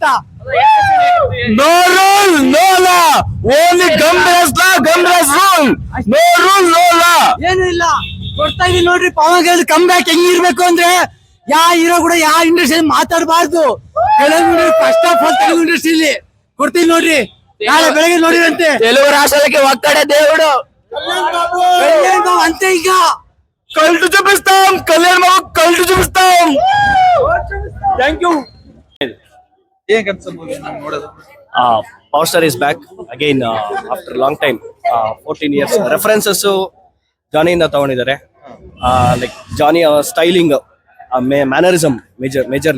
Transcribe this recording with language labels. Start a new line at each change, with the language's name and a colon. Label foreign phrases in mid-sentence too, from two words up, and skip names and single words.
English: No rule no law, only Gamres law, Gamres rule. No rule no law,
Kannada: ಏನು ಇಲ್ಲ. ಕೊಡ್ತಾ ಇದೀವಿ ನೋಡ್ರಿ. ಪವನ್ ಕಲ್ಯಾಣ್
English: come back
Kannada: ಹೆಂಗಿರ್ಬೇಕು ಅಂದ್ರೆ, ಯಾ ಹೀರೋ ಕೂಡ ಯಾ ಇಂಡಸ್ಟ್ರಿ ಮಾತಾಡಬಾರ್ದು. ತೆಲುಗು
English: first of all
Kannada: ತೆಲುಗು ಇಂಡಸ್ಟ್ರಿಲಿ ಕೊಡ್ತೀವಿ ನೋಡ್ರಿ. ನಾಳೆ ಬೆಳಗ್ಗೆ ನೋಡಿರಂತೆ.
Telugu: తెలుగు రాష్ట్రాలకి ఒక్కడే దేవుడు.
Kannada: ಕಲ್ಯಾಣ್ ಬಾಬು ಅಂತೆ. ಈಗ
Telugu: కల్టు చూపిస్తాం, కళ్యాణ్ బాబు కల్టు చూపిస్తాం.
English: Thank you. Power star is back again after long time.
Kannada: 14
English: years references
Kannada: ಜಾನಿಯಿಂದ ತಗೊಂಡಿದ್ದಾರೆ.
English: Like Johnny styling, mannerism majorly.